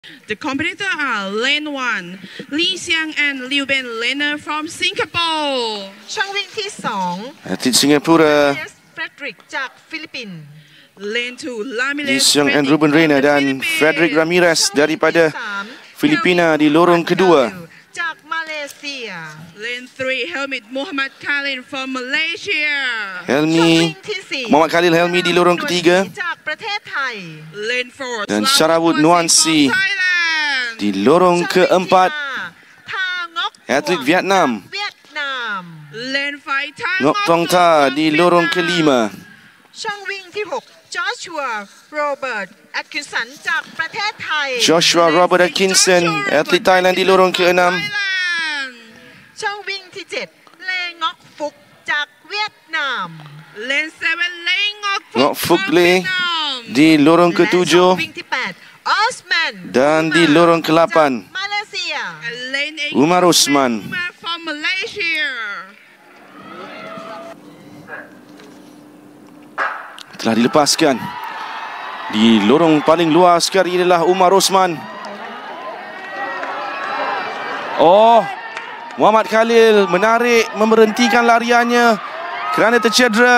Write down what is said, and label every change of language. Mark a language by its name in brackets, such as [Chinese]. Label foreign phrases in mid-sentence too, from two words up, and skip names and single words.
[English] The competitor are Lane 1, Lee Xiang and Liu Ben Lena from Singapore. [Thai] ช่องวิ่งที่ [Malay] Atlet Singapura [Thai] 2 Frederick จากฟิลิปปินส์ [English] Lane 2, Ramirez Lee Xiang and Frederick Ruben from Reina the [Malay] dan [English] Philippines. Frederick Ramirez [Thai] ช่องวิ่ง [Malay] daripada [Thai] ที่ 3 [Malay] Filipina di lorong kedua. [Thai] จากมาเลเซีย [English] Lane 3, Helmut Muhammad Khalil from Malaysia. [Thai] ช่องวิ่ง Helmi ที่ 4 [Malay] Muhammad Khalil Helmi di lorong ketiga [Thai] จากประเทศไทย [English] Lane 4, [Malay] dan [English] Slavut Sarawut Nuansi Nuansi from Thailand. [Malay] di lorong [Thai] ช่องวิ่งที่ [Malay] keempat [Thai] 5 ทางอก [Malay] Atlet Vietnam [Thai] เวียดนาม [English] Lane 5, Thang Ngok Tong Ngok Ta from [Malay] di lorong [English] Vietnam. [Malay] kelima. [Thai] ช่องวิ่งที่ 6 Joshua Robert Atkinson จากประเทศไทย [Malay] Joshua Robert Atkinson atlet Thailand di lorong keenam. Thailand. [Thai] ช่องวิ่งที่ 7 เลงอกฟุกจากเวียดนาม [English] Lane 7, Lane Ngok Ngok Fuk Fuk from Le Vietnam. [Malay] di lorong [Thai] และช่อง [Malay] ketujuh [Thai] วิ่งที่ 8 Osman [Malay] dan di Umar lorong ke-8 [Thai] จากมาเลเซีย [English] And Lane 8, Umar Osman. Umar from Malaysia. [Malay] Telah dilepaskan. Di lorong paling luar sekali adalah Umar Osman. Oh, Muhammad Khalil menarik, memberhentikan lariannya kerana tercedera.